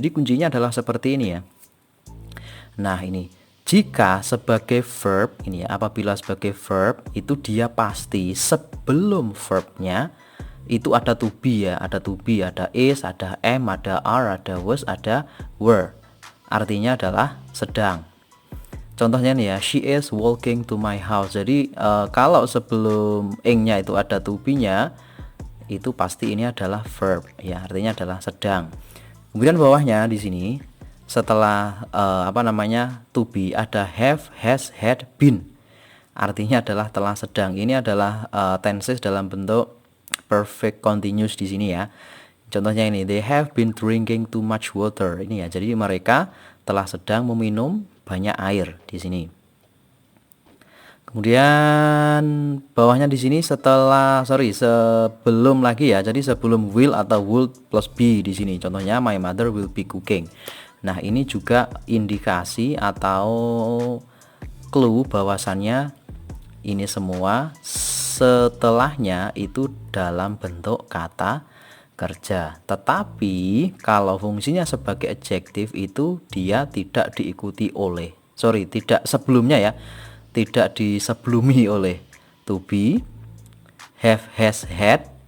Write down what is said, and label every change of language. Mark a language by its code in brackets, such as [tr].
[id] Jadi kuncinya adalah seperti ini ya. Nah, ini jika sebagai verb ini ya, apabila sebagai verb itu dia pasti sebelum verbnya itu ada to be ya, ada to be, ada is, ada am, ada are, ada was, ada were. Artinya adalah sedang. Contohnya nih ya, [en] she is walking to my house. [id] Jadi kalau sebelum ing-nya itu ada to be-nya, itu pasti ini adalah verb ya, artinya adalah sedang. Kemudian bawahnya di sini setelah to be ada have, has, had, been. Artinya adalah telah sedang. Ini adalah tenses dalam bentuk perfect continuous di sini ya. Contohnya ini, [en] they have been drinking too much water. [id] Ini ya, jadi mereka telah sedang meminum banyak air di sini. Kemudian bawahnya di sini sebelum lagi ya. Jadi sebelum will atau would plus be di sini. Contohnya [en] my mother will be cooking. [id] Nah, ini juga indikasi atau clue bahwasannya ini semua setelahnya itu dalam bentuk kata kerja. Tetapi kalau fungsinya sebagai adjektif itu dia tidak diikuti oleh tidak sebelumnya ya, tidak disebelumi oleh to be, have, has, had,